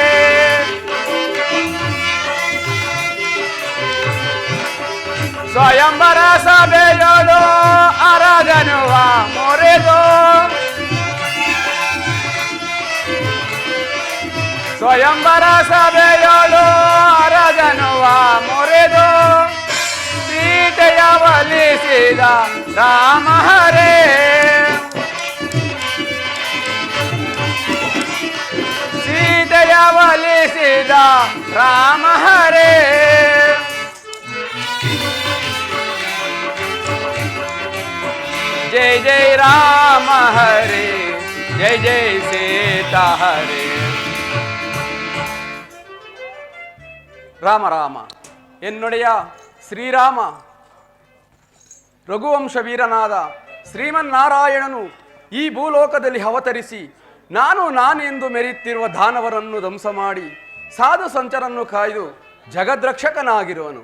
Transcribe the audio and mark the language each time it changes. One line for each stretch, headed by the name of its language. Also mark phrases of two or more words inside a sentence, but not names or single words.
Kannada: ಸ್ವಯಂವರ ಸಭೆಯಲು ಅರಜನುವ ಮೊರೆದು ಸ್ವಯಂವರ ಸಭೆಯಲು ಅರಜನುವ ಮೊರೆದು ಸೀತೆಯ ಒಲಿಸಿದ ರಾಮ ಹರೇ ಸೀತೆಯ ಒಲಿಸಿದ ರಾಮ ಹರೇ
Hindi: जय जय राम हरे जय जय सीता हरे
Kannada: ರಾಮ ರಾಮ ಎನ್ನೊಡೆಯ ಶ್ರೀರಾಮ ರಘುವಂಶ ವೀರನಾದ ಶ್ರೀಮನ್ನಾರಾಯಣನು ಈ ಭೂಲೋಕದಲ್ಲಿ ಅವತರಿಸಿ ನಾನೆಂದು ಮೆರೆಯುತ್ತಿರುವ ದಾನವರನ್ನು ಧ್ವಂಸ ಮಾಡಿ ಸಾಧು ಸಂಚರನ್ನು ಕಾಯ್ದು ಜಗದ್ರಕ್ಷಕನಾಗಿರುವನು.